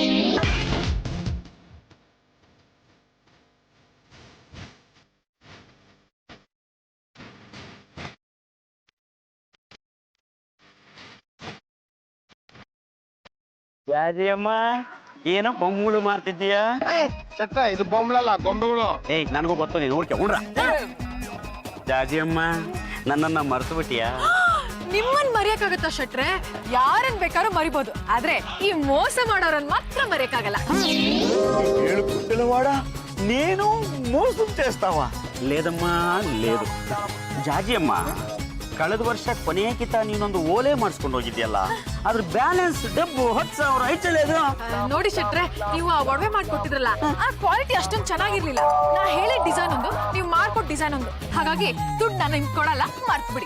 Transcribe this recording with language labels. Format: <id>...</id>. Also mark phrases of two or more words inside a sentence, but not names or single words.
<kn>ಜಾಜಿಯಮ್ಮ, ಏನೋ ಬೊಮ್ಮಗಳು ಮಾಡ್ತಿದ್ದೀಯಾ? ಚಟ್ಟ, ಇದು ಬೊಂಬಳಲ್ಲ, ಗೊಂಬೆಗಳು. ಏಯ್, ನನಗೂ ಗೊತ್ತು, ನೀನು ನೋಡ್ಕೊಂಡ್ರ. ಜಾಜಿಯಮ್ಮ, ನನ್ನನ್ನ ಮರ್ತು ಬಿಟ್ಟಿಯಾ? ನಿಮ್ಮನ್ ಮರೆಯಕ್ಕಾಗತ್ತಾ ಶೆಟ್ರೆ? ಯಾರನ್ ಬೇಕಾದ್ರೂ ಮರಿಬೋದು, ಆದ್ರೆ ಈ ಮೋಸ ಮಾಡೋರನ್ ಮಾತ್ರ ಮರೆಯಕ್ಕಾಗಲ್ಲ.</kn> <te>పిల్లవాడా నేను మోసం చేస్తావా? లేదమ్మా లేదు.</te> <kn>ಜಾಜಿ ಅಮ್ಮ, ಕಳೆದ ವರ್ಷ ಕೊನೆಗಿಂತ ನೀನೊಂದು ಓಲೆ ಮಾಡಿಸ್ಕೊಂಡು ಹೋಗಿದ್ಯಲ್ಲ, ಅದ್ರ ಬ್ಯಾಲೆನ್ಸ್ ಡಬ್ಬು 10,000 ಐತలేదు. ನೋಡಿ ಶೆಟ್ರೆ, ನೀವು ಆ ಒಡವೆ ಮಾಡ್ಕೊಟ್ಟಿದ್ರಲ್ಲ, ಆ ಕ್ವಾಲಿಟಿ ಅಷ್ಟೊಂದು ಚೆನ್ನಾಗಿರ್ಲಿಲ್ಲ. ನಾ ಹೇಳಿದ ಡಿಸೈನ್ ಒಂದು, ನೀವು ಮಾಡ್ಕೊಟ್ ಡಿಸೈನ್ ಒಂದು. ಹಾಗಾಗಿ ದುಡ್ಡು ನಾನು ನಿಮ್ಗೆ ಕೊಡಲ್ಲ, ಮರ್ತು ಬಿಡಿ.</kn>